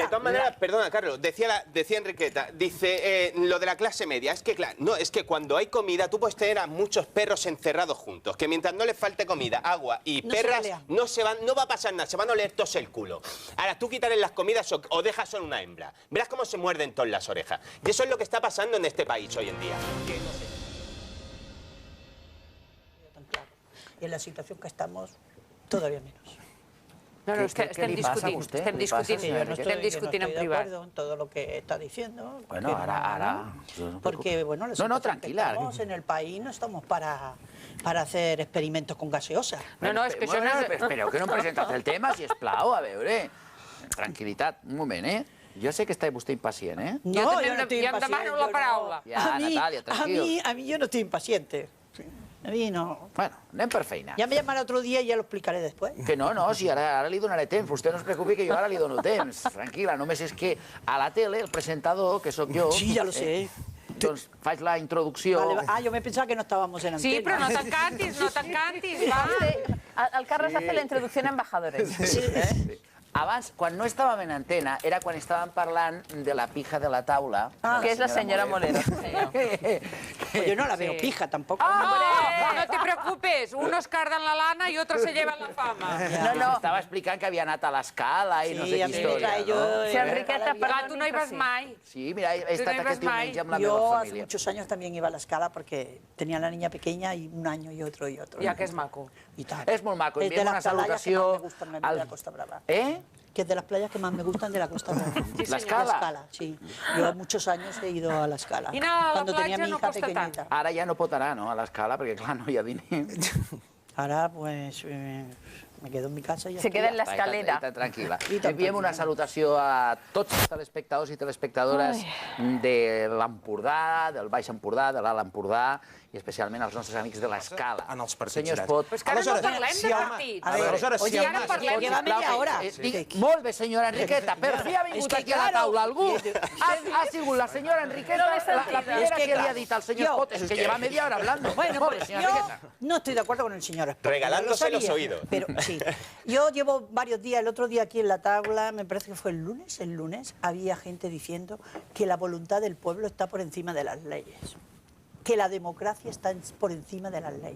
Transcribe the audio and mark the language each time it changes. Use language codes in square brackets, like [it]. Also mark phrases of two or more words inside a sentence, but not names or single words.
[es] De todas maneras, perdona, Carlos, decía Enriqueta, dice lo de la clase media, es que claro, no, es que cuando hay comida tú puedes tener a muchos perros encerrados juntos, que mientras no les falte comida, agua y perras, no va a pasar nada, se van a oler todos el culo. Ahora, tú quitarles las comidas o dejas solo una hembra, verás cómo se muerden todas las orejas. Y eso es lo que está pasando en este país hoy en día. Y en la situación que estamos, todavía menos. [ca] No, estem discutint en privat. [es] De acuerdo en todo lo que está diciendo. Bueno, ahora... Porque, bueno, no, tranquila. Estamos en el país, no estamos para hacer experimentos con gaseosa. [ca] No, és que això no és... Espereu que no em presentat el tema, sisplau, a veure. Tranquil·litat, un moment, Jo sé que està vostè impacient, [es] No, yo no estoy impaciente. [ca] Demano la paraula. Ja, Natàlia, tranquil. [es] A mí yo no estoy impaciente. A mí no. [ca] Bueno, anem per feina. [es] Ya me llamará otro día y ya lo explicaré después. [ca] Que no, si ara li donaré temps. Vostè no es preocupi que jo ara li dono temps. Tranquil·la, només és que a la tele el presentador, que sóc jo... [es] Sí, ya lo sé. [ca] Doncs faig la introducció... [es] Yo me pensaba que no estábamos en antena. [ca] Sí, però no t'encantis, va. [es] El Carlos hace la introducción a embajadores. Sí. [ca] Abans, quan no estàvem en antena, era quan estàvem parlant de la pija de la taula. Que és la senyora Molero. [es] Yo no la veo pija tampoco. No te preocupes, unos cardan la lana y otros se llevan la fama. [ca] No, estava explicant que havia anat a l'Escala i no sé quina història. Sí, Enriqueta, però tu no hi vas mai. Sí, mira, he estat aquest diumenge amb la meva [es] Yo [ca] família. [es] hace muchos años también iba a la Escala porque tenía la niña pequeña y un año y otro y otro. [ca] Ja que és maco. [es] Y tal. [ca] És molt maco, [es] Es de [ca] enviem una [es] las playas que [ca] salutació... [es] más me gustan de la Costa Brava. Que es de las playas que más me gustan de la Costa Brava. ¿La Escala? La Escala, sí. Yo muchos años he ido a la Escala. [ca] I anar a la [es] cuando tenía [ca] platja [es] mi [ca] no [es] hija [ca] costa tant. [es] pequeñita. [ca] Ara ja no pot anar, no?, a l'Escala, perquè, clar, no hi ha diners. [es] Ahora, pues, me quedo en mi casa y ya Se queda en la escalera. [ca] Està tranquil·la. Enviem una salutació a tots els telespectadors i telespectadores de l'Empordà, del Baix Empordà, de l'Alt Empordà, i especialment als nostres amics de l'Escala. En els partits. Senyor Espot... Però és que ara no parlem de partits. Aleshores, si ara parlem [es] Lleva media hora. [ca] Molt bé, senyora Enriqueta. Per fi ha vingut aquí a la taula algú. Ha sigut la senyora Enriqueta la primera que li ha dit al senyor Espot. És que [es] lleva media hora hablando. Bueno, pues yo no estoy de acuerdo con el señor Espot. Regalándose los oídos. Pero sí. Yo llevo varios días, el otro día aquí en la tabla, me parece que fue el lunes, había gente diciendo que la voluntad del pueblo está por encima de las leyes, que la democracia está por encima de las leyes.